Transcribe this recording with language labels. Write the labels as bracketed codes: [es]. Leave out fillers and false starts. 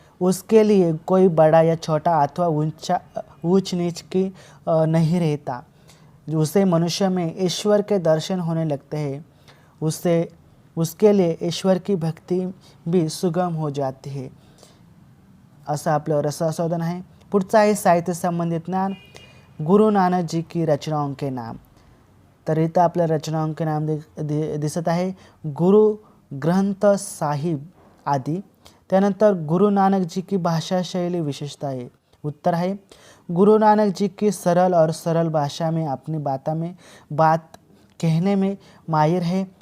[hi] उसके लिए कोई बड़ा या छोटा अथवा ऊंच नीच की नहीं रहता। उसे मनुष्य में ईश्वर के दर्शन होने लगते हैं। उसके लिए ईश्वर की भक्ति भी सुगम हो जाती है। [mr] असं आपलं रसास्वादन आहे। पुढचं आहे साहित्य संबंधित ज्ञान। [hi] गुरु नानक जी की रचनाओं के नाम। [mr] तर इथं आपल्या [hi] रचनाओं के नाम [mr] दिसत आहे, [hi] गुरु ग्रंथ साहिब आदि। [mr] त्यानंतर [hi] गुरु नानक जी की भाषा शैली विशेषता है। उत्तर है, गुरु नानक जी की सरल भाषा में अपनी बात कहने में माहिर है।